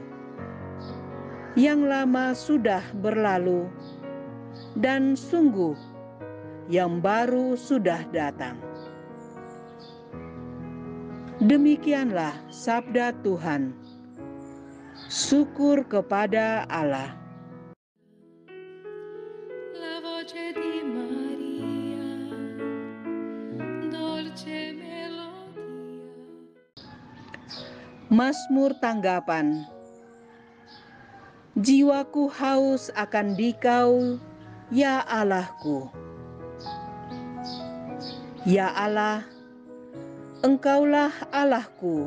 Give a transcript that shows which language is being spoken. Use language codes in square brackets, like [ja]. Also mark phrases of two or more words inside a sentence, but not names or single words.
[id] Yang lama sudah berlalu, dan sungguh yang baru sudah datang. Demikianlah sabda Tuhan. Syukur kepada Allah. [it] La voce di Maria, dolce melodia. [id] Mazmur tanggapan. Jiwaku haus akan Dikau, ya Allahku. Ya Allah, Engkaulah Allahku.